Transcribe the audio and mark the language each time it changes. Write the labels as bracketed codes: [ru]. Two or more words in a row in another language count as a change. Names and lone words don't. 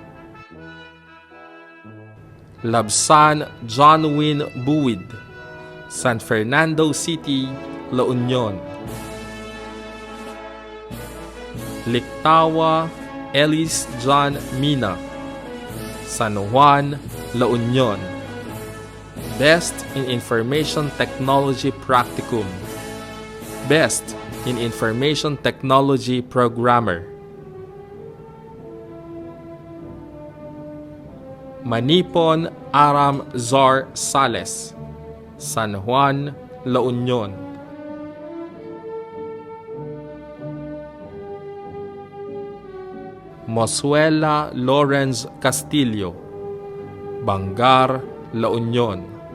[en] Labsan John Win Buwid, San Fernando City, La Union. Liktawa Ellis John Mina, San Juan, La Union. Best in Information Technology Practicum. Best in Information Technology Programmer. Manipon Aram Zar Sales, San Juan, La Union. Mosuela Lawrence Castillo, Bangar, La Union.